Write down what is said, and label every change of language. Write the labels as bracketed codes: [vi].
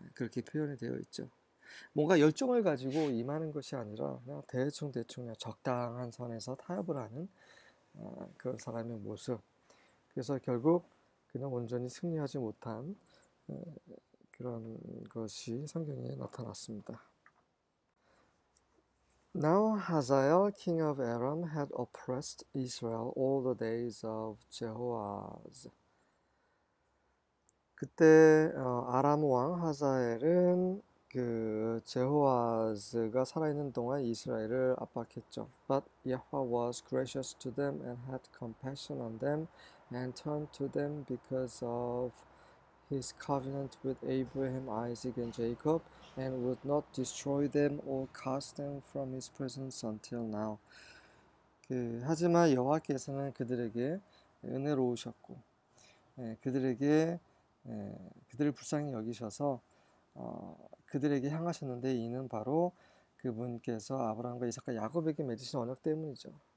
[ko] 그렇게 표현이 되어 있죠. 뭔가 열정을 가지고 임하는 것이 아니라 그냥 대충 그냥 적당한 선에서 타협을 하는 그런 사람의 모습. 그래서 결국 그냥 온전히 승리하지 못한 그런 것이 성경에 나타났습니다. [en] Now Hazael, king of Aram, had oppressed Israel all the days of Jehoahaz. [ko] 그때 아람 왕 하자엘은 그 제호아즈가 살아있는 동안 이스라엘을 압박했죠. [en] But Yahweh was gracious to them and had compassion on them and turned to them because of his covenant with Abraham, Isaac, and Jacob, and would not destroy them or cast them from his presence until now. [ko] 하지만 여호와께서는 그들에게 은혜로우셨고 그들에게 그들을 불쌍히 여기셔서 그들에게 향하셨는데 이는 바로 그분께서 아브라함과 이삭과 야곱에게 맺으신 언약 때문이죠.